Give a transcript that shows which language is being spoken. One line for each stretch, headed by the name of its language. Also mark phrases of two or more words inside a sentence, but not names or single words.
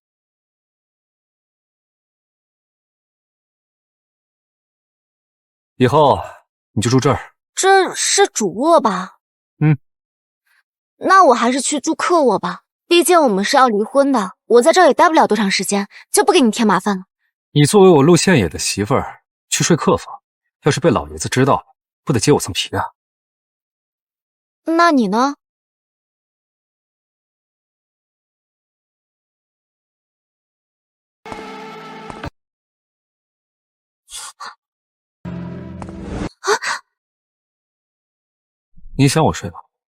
Chinese: 以後你就住這兒。這是主臥吧？那我還是去住客臥吧，畢竟我們是要離婚的，我在這兒也待不了多長時間，就不給你添麻煩了。你作為我陸縣爺的媳婦兒，去睡客房，要是被老爺子知道了，不得揭我層皮啊？那你呢？你想我睡吧？